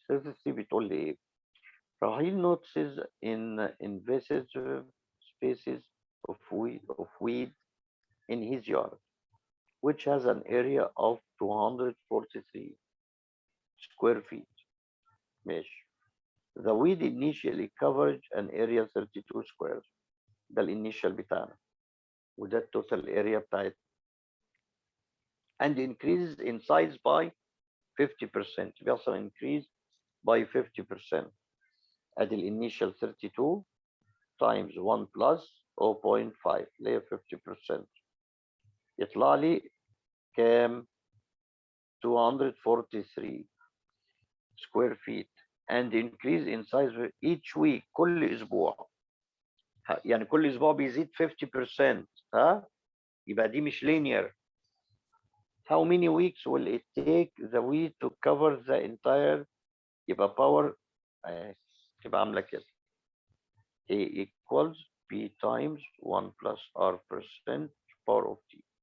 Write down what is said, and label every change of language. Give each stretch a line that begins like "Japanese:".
English: 33 بتقول لي ايه؟ Rahil notices in invasive species of weed in his yard, which has an area of 243 square feet.
Arabic: ماشي.
English: The weed initially covered an area 32 squares.
Arabic: ده الانيشال بتاعنا وده التوتال area بتاعتنا.
English: And increases in size by 50%. بيحصل increase by 50%.
Arabic: ادي الانيشال 32 times 1 plus 0.5 اللي هي 50%.
English: يطلع لي كام؟ 243 square feet and increase in size each week.
Arabic: كل اسبوع يعني كل اسبوع بيزيد 50%. يبقى دي مش linear.
English: How many weeks will it take the weed to cover the entire؟ يبقى power تبقى عامله كده A equals B times 1 plus R percent power of T.